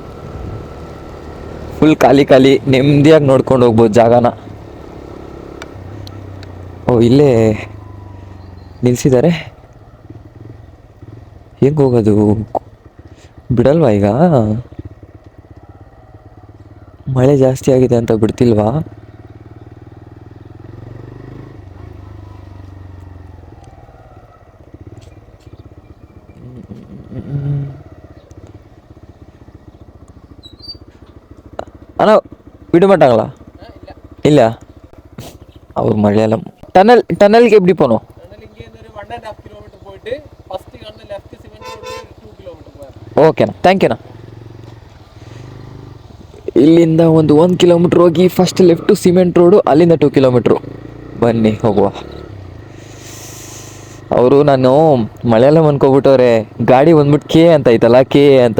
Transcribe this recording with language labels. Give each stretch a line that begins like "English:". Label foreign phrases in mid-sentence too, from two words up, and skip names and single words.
Kannada: ಫುಲ್ ಖಾಲಿ ನೆಮ್ಮದಿಯಾಗಿ ನೋಡ್ಕೊಂಡು ಹೋಗ್ಬೋದು ಜಾಗನ. ಓ, ಇಲ್ಲೇ ನಿಲ್ಲಿಸಿದ್ದಾರೆ, ಹೆಂಗೆ ಹೋಗೋದು ಬಿಡಲ್ವಾ ಈಗ? ಮಳೆ ಜಾಸ್ತಿ ಆಗಿದೆ ಅಂತ ಬಿಡ್ತಿಲ್ವಾ?
Tamil: அண்ணா விட மாட்டாங்களா? இல்லை, அவர் மலையாளம். டனலுக்கு எப்படி போகணும்?
English: okay na, thank you na.
Kannada: ಇಲ್ಲಿಂದ ಒಂದು 1 ಕಿಲೋಮೀಟ್ರ್ ಹೋಗಿ
English: first left cement road,
Kannada: ಅಲ್ಲಿಂದ 2 ಕಿಲೋಮೀಟ್ರು. ಬನ್ನಿ ಹೋಗುವ. ಅವರು ನಾನು ಮಲಯಾಳಂ ಅನ್ಕೋಬಿಟ್ಟವ್ರೆ, ಗಾಡಿ ಬಂದ್ಬಿಟ್ಟು ಕೆ ಅಂತ ಐತಲ್ಲ, ಕೆ ಅಂತ.